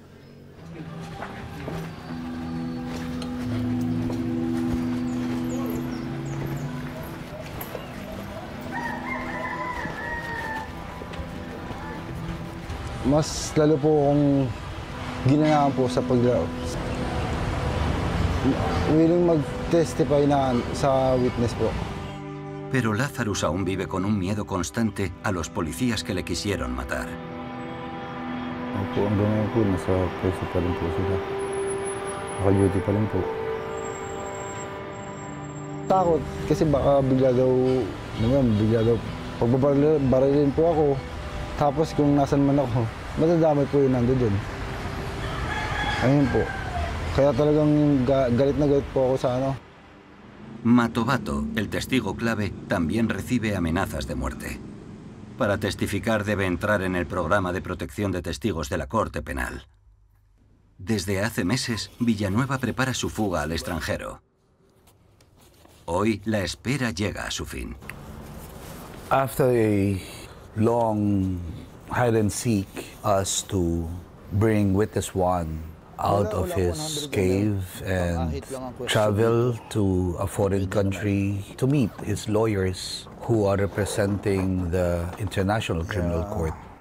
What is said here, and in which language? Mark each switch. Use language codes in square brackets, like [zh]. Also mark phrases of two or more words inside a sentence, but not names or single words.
[tl] Mas lalo po akong ginanaan po sa paglaro. Willing mag-testify na sa witness po. [es] Pero Lazarus aún vive con un miedo constante a los policías que le quisieron matar. [tl] Opo, hanggang ngayon po, nasa preso pa rin po sila. Naka-duty pa rin po. Takot, kasi baka bigla daw, pagbabarilin po ako. Tapos kung nasan man ako, matadamay po yung nando dun. Ayun po. Kaya talagang galit na galit po ako sa ano. [es] Matobato, el testigo clave, también recibe amenazas de muerte. Para testificar debe entrar en el programa de protección de testigos de la Corte Penal. Desde hace meses, Villanueva prepara su fuga al extranjero. Hoy, la espera llega a su fin. [en] After a long hide and seek us to bring witness one out of his cave and travel to a foreign country to meet his lawyers who are representing the International Criminal Court.